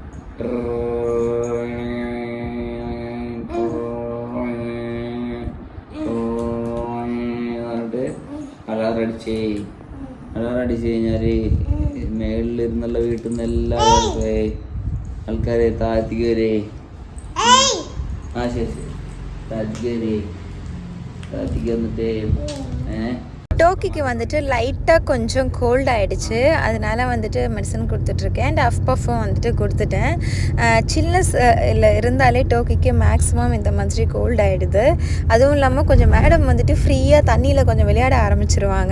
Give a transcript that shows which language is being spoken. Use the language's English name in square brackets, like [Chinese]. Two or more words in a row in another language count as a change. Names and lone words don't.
[Malayalam] പറഞ്ഞിട്ട് അലാറം അടിച്ച് കഴിഞ്ഞാല് മേളിലിരുന്നുള്ള വീട്ടിൽ നിന്ന് എല്ലാ ആൾക്കാരെ താഴത്തേക്ക് വരെ ശരി താഴത്തേക്ക് വന്നിട്ടേ [Tamil] டோக்கிக்கு வந்துட்டு லைட்டாக கொஞ்சம் கோல்ட் ஆகிடுச்சு. அதனால் வந்துட்டு மெடிசன் கொடுத்துட்ருக்கேன். அண்ட் அஃப் பஃப்பும் வந்துட்டு கொடுத்துட்டேன். சில்னஸ் இல்லை இருந்தாலே டோக்கிக்கு மேக்ஸிமம் இந்த மாதிரி கோல்ட் ஆகிடுது. அதுவும் இல்லாமல் கொஞ்சம் மேடம் வந்துட்டு ஃப்ரீயாக தண்ணியில் கொஞ்சம் விளையாட ஆரம்பிச்சிருவாங்க.